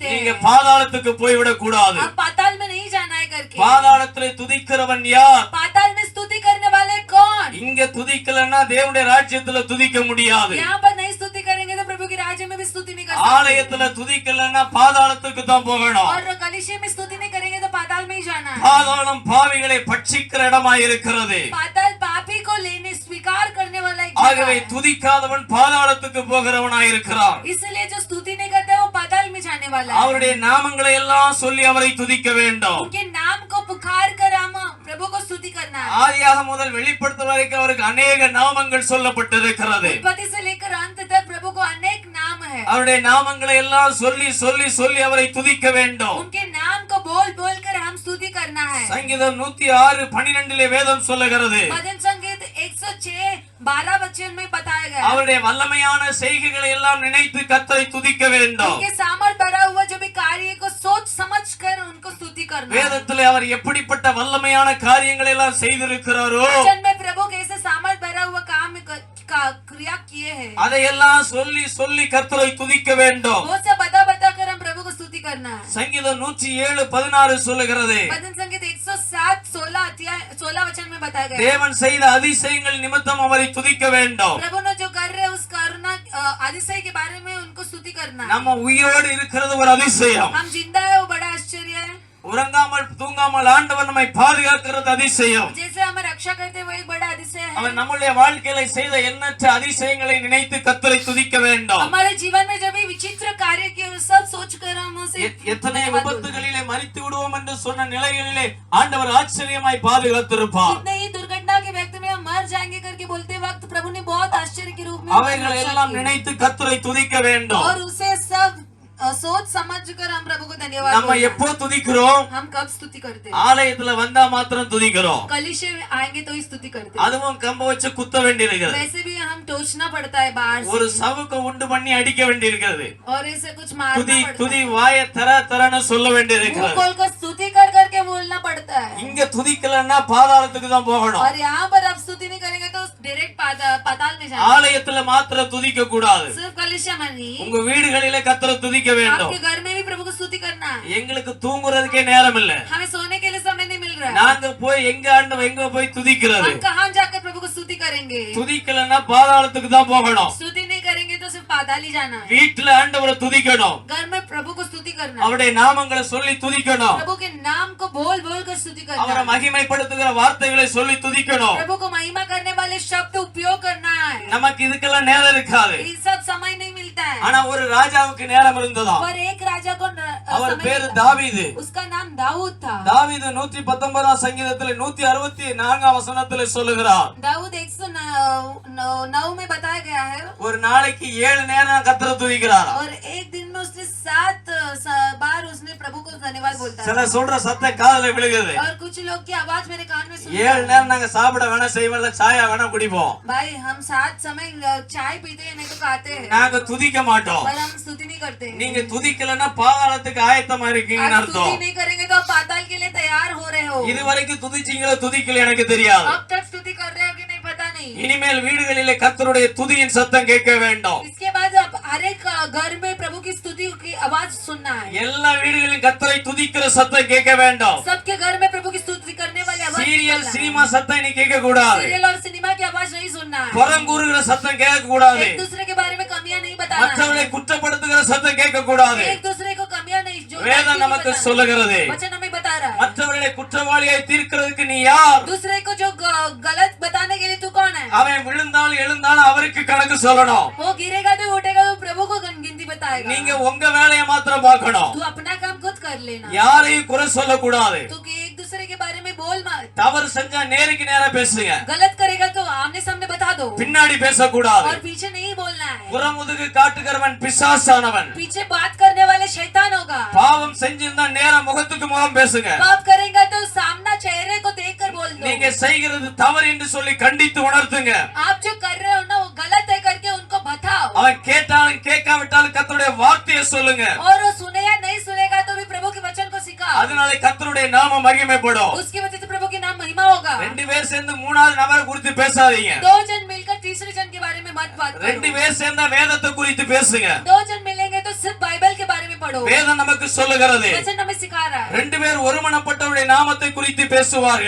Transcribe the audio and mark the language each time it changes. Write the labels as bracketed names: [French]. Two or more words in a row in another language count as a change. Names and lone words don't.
[Tamil] நீங்க [Hindi] हैं? [Tamil] பாதாளத்துக்கு போய்விடக் கூடாது. [Hindi] आप पाताल में नहीं जाना है करके। [Tamil] பாதாளத்திலே துதிக்கிறவன் யார்? [Hindi] पाताल में स्तुति करने वाले कौन? [Tamil] இங்க துதிக்கலன்னா தேவனுடைய ராஜ்யத்துல துதிக்க முடியாது. [Hindi] यहाँ पर नहीं स्तुति करेंगे तो प्रभु के राज्य में भी स्तुति नहीं कर सकते। [Tamil] ஆலயத்துல துதிக்கலன்னா பாதாளத்துக்கு தான் போகணும். [Hindi] और कलीसिया में स्तुति नहीं करेंगे तो पाताल में ही जाना है। [Tamil] பாதாளம் பாவிகளை பட்சிக்கிற இடமாய் இருக்கிறது. [Hindi] पाताल पापी को लेने स्वीकार करने वाला एक [Tamil] ஆகவே [Hindi] जगह है। [Tamil] துதிக்காதவன் பாதாளத்துக்கு போகிறவனாய் இருக்கிறான். [Hindi] इसलिए जो स्तुति नहीं करता है वो पाताल में जाने करने वाला है। [Tamil] அவருடைய நாமங்களை எல்லாம் சொல்லி அவரை துதிக்க வேண்டும். [Hindi] उनके नाम को पुकार कर हम प्रभु को स्तुति करना है। [Tamil] ஆதியாகமம் முதல் வெளிப்படுத்தல் வரைக்கும் அவருக்கு अनेक நாமங்கள் சொல்லப்பட்டிருக்கிறது. [Hindi] उत्पत्ति से लेकर अंत तक प्रभु को अनेक नाम है। [Tamil] அவருடைய நாமங்களை எல்லாம் சொல்லி சொல்லி சொல்லி அவரை துதிக்க வேண்டும். [Hindi] उनके नाम को बोल बोल कर हम स्तुति करना है। [Tamil] சங்கீதம் 106:12 வேதம் சொல்லுகிறது, [Hindi] भजन संगीत 106:12 वचन में बताया गया है। [Tamil] அவருடைய வல்லமையான செய்கைகளை எல்லாம் நினைத்து கர்த்தரை துதிக்க வேண்டும். [Hindi] उनके सामर्थ भरा हुआ जो भी कार्य को सोच समझ कर उनको स्तुति करना है। [Tamil] வேதத்திலே அவர் எப்படிப்பட்ட வல்லமையான காரியங்களை எல்லாம் செய்திருக்கிறாரோ [Hindi] वचन में प्रभु कैसे सामर्थ भरा हुआ काम का क्रिया किए हैं, [Tamil] அதையெல்லாம் சொல்லி சொல்லி கர்த்தரை துதிக்க வேண்டும். [Hindi] वो सब बता बता कर हम प्रभु को स्तुति करना है। [Tamil] சங்கீதம் 107:16 சொல்லுகிறது, [Hindi] भजन संगीत 107:16 वचन में बताया गया है। [Tamil] தேவன் செய்த அதிசயங்கள் நிமித்தம் அவரை துதிக்க வேண்டும். [Hindi] प्रभु ने जो कर रहे हैं उस करुणा अतिशय के बारे में उनको स्तुति करना है। [Tamil] நம்ம உயிரோடு இருக்கிறது ஒரு அதிசயம். [Hindi] हम जिंदा है वो बड़ा आश्चर्य है। [Tamil] உறங்காமல் தூங்காமல் ஆண்டவர் நம்மை பாதுகாக்கிறது அதிசயம். [Hindi] जैसे हमें रक्षा करते वो एक बड़ा அதிசय है। [Tamil] அவர் நம்முடைய வாழ்க்கையில செய்த எண்ணற்ற அதிசயங்களை நினைத்து கர்த்தரை துதிக்க வேண்டும். [Hindi] हमारे जीवन में जब भी विचित्र कार्य किए वो सब सोच कर हम उसे [Tamil] எத்தனை விபத்துகளிலே மரித்து விடுவோம் என்று சொன்ன நிலைகளிலே ஆண்டவர் ஆச்சரியமாய் பாதுகாத்திருப்பார். [Hindi] कितने ही दुर्घटना के व्यक्ति में हम मर जाएंगे करके बोलते वक्त प्रभु ने बहुत आश्चर्य के रूप में [Tamil] அவைகளை எல்லாம் நினைத்து கர்த்தரை துதிக்க வேண்டும். [Hindi] और उसे सब सोच समझ कर हम प्रभु को धन्यवाद [Tamil] நம்ம [Hindi] बोलते हैं। [Tamil] எப்போ துதிக்கிறோம்? [Hindi] हम कब स्तुति करते हैं? [Tamil] ஆலயத்துல வந்தா மாத்திரம் துதிக்கிறோம். [Hindi] कलीसिया में आएंगे तो ही स्तुति करते हैं। [Tamil] அதுவும் கம்ப வச்சு குத்த வேண்டியிருக்கிறது. [Hindi] वैसे भी हम टोचना पड़ता है बाहर [Tamil] ஒரு [Hindi] से [Tamil] சவுக்க உண்டு பண்ணி அடிக்க வேண்டியிருக்கிறது. [Hindi] और इसे कुछ मारना [Tamil] துதி [Hindi] पड़ता [Tamil] துதி [Hindi] है। [Tamil] வாய தர தரன்னு சொல்ல [Hindi] मुंह [Tamil] வேண்டியிருக்கிறது. [Hindi] खोल कर स्तुति कर करके बोलना पड़ता है। [Tamil] இங்க துதிக்கலன்னா பாதாளத்துக்கு தான் போகணும். [Hindi] और यहाँ पर आप स्तुति नहीं करेंगे तो डायरेक्ट पाताल में जाएंगे। [Tamil] ஆலயத்துல மாத்திரம் துதிக்க கூடாது. [Hindi] सिर्फ कलीसिया में नहीं, [Tamil] உங்க வீடுகளிலே கர்த்தரை துதிக்க வேண்டும். [Hindi] आपके घर में भी प्रभु को स्तुति करना है। [Tamil] எங்களுக்கு தூங்குறதுக்கே நேரம் இல்ல. [Hindi] हमें सोने के लिए समय नहीं मिल रहा है। [Tamil] நாங்க போய் எங்க போய் துதிக்கிறது? [Hindi] हम कहाँ जाकर प्रभु को स्तुति करेंगे? [Tamil] துதிக்கலன்னா பாதாளத்துக்கு தான் போகணும். [Hindi] स्तुति नहीं करेंगे तो सिर्फ पाताल ही जाना है। [Tamil] வீட்டுல ஆண்டவரை துதிக்கணும். [Hindi] घर में प्रभु को स्तुति करना है। [Tamil] அவருடைய நாமங்களை சொல்லி துதிக்கணும். [Hindi] प्रभु के नाम को बोल बोल कर स्तुति करना [Tamil] அவரை [Hindi] है। [Tamil] மகிமைப்படுத்துகிற வார்த்தைகளை சொல்லி துதிக்கணும். [Hindi] प्रभु को महिमा करने वाले शब्द उपयोग करना है। [Tamil] நமக்கு இதுக்கெல்லாம் நேரம் இருக்காது. [Hindi] ये सब समय नहीं मिलता है। [Tamil] ஆனா ஒரு ராஜாவுக்கு நேரம் இருந்ததா. [Hindi] पर एक राजा को [Tamil] அவர் [Hindi] समय [Tamil] பேரு [Hindi] मिला। [Tamil] தாவீது. [Hindi] उसका नाम दाऊद था। [Tamil] தாவீது 119 சங்கீதத்திலே 164 வசனத்திலே சொல்லுகிறார், [Hindi] दाऊद 109 में बताया गया है। [Tamil] ஒரு நாளைக்கு 7 நேரம் கர்த்தரை துதிக்கிறார். [Hindi] और एक दिन में उसने 7 बार उसने प्रभु को धन्यवाद बोलता है। [Tamil] சில சொல்ற சத்தம் காதுல விழுகுது. [Hindi] और कुछ लोग की आवाज मेरे कान में सुनता 7 है। [Tamil] நேரம் நாங்க சாப்பிட வேணா செய்வோம், சாயா வேணா குடிப்போம். [Hindi] भाई हम 7 समय चाय पीते हैं नहीं तो खाते हैं, [Tamil] நாங்க துதிக்க மாட்டோம். [Hindi] पर हम स्तुति नहीं करते हैं। [Tamil] நீங்க துதிக்கலன்னா பாதாளத்துக்கு ஆயத்தமா இருக்கீங்கன்னு [Hindi] आप स्तुति [Tamil] அர்த்தம். [Hindi] नहीं करेंगे तो आप पाताल के लिए तैयार हो रहे हो। [Tamil] இதுவரைக்கும் துதிச்சீங்களோ துதிக்கல எனக்கு தெரியாது. [Hindi] अब तक स्तुति कर रहे हो कि नहीं पता नहीं। [Tamil] இனிமேல் வீடுகளிலே கர்த்தருடைய துதியின் சத்தம் கேட்க வேண்டும். [Hindi] इसके बाद आप हर एक घर में प्रभु की स्तुति की आवाज सुनना है। [Tamil] எல்லா வீடுகளிலும் கர்த்தரை துதிக்கிற சத்தம் கேட்க வேண்டும். [Hindi] सबके घर में प्रभु की स्तुति करने वाली आवाज [Tamil] சீரியல் [Hindi] सुनना है। [Tamil] சினிமா சத்தம் நீ கேட்க கூடாது. [Hindi] सीरियल और सिनेमा की आवाज नहीं सुनना है। [Tamil] புறங்கூறுகிற சத்தம் கேட்க கூடாது. [Hindi] एक दूसरे के बारे में कमियां नहीं बताना [Tamil] மற்றவர்களை [Hindi] है। [Tamil] குற்றப்படுத்துகிற சத்தம் கேட்க கூடாது. [Hindi] एक दूसरे को कमियां नहीं जो [Tamil] வேதம் நமக்கு சொல்லுகிறது. [Hindi] वचन हमें बता रहा है। [Tamil] மற்றவர்களை குற்றவாளியாய் தீர்க்கிறதுக்கு நீ யார்? [Hindi] दूसरे को जो गलत बताने के लिए तू कौन है? [Tamil] அவன் விழுந்தாலும் எழுந்தாலும் அவருக்கு கணக்கு சொல்லணும். [Hindi] वो गिरेगा तो उठेगा तो प्रभु को गिनती बताएगा। [Tamil] நீங்க உங்க வேலையை மாத்திரம் பார்க்கணும். [Hindi] तू अपना काम खुद कर लेना। [Tamil] யாரையும் குறை சொல்ல கூடாது. [Hindi] तू कि एक दूसरे के बारे में बोल मत। [Tamil] தவறு செஞ்சா நேருக்கு நேரா பேசுங்க. [Hindi] गलत करेगा तो आमने सामने बता दो [Tamil] பின்னாடி பேசக்கூடாது. [Hindi] और पीछे नहीं बोलना है। [Tamil] புறமுதுகு காட்டுகிறவன் பிசாசானவன். [Hindi] पीछे बात करने वाले शैतान होगा। [Tamil] பாவம் செஞ்சிருந்தா நேரா முகத்துக்கு முகம் பேசுங்க. [Hindi] पाप करेगा तो सामना चेहरे को देखकर बोल दो। [Tamil] நீங்க செய்கிறது தவறு என்று சொல்லி கண்டித்து உணர்த்துங்க. [Hindi] आप जो कर रहे हो ना वो गलत है करके उनको बताओ। [Tamil] அவன் கேட்டாலும் கேட்காவிட்டாலும் கர்த்தருடைய வார்த்தையை சொல்லுங்க. [Hindi] और वो सुने या नहीं सुनेगा तो भी प्रभु के वचन को सिखाओ। [Tamil] அதனால கர்த்தருடைய நாமம் மகிமைப்படும். [Hindi] उसकी वजह से प्रभु के नाम महिमा होगा। [Tamil] 2 பேர் சேர்ந்து 3வது நபரை குறித்து பேசாதீங்க. [Hindi] 2 जन मिलकर तीसरे जन के बारे में मत बात करो। [Tamil] 2 பேர் சேர்ந்தா வேதத்தை குறித்து பேசுங்க. [Hindi] 2 जन मिलेंगे तो सिर्फ बाइबल के बारे में पढ़ो। [Tamil] வேதம் நமக்கு சொல்லுகிறது. [Hindi] वचन हमें सिखा रहा है। [Tamil] 2 பேர் ஒருமனப்பட்டவருடைய நாமத்தை குறித்து பேசுவார்கள்.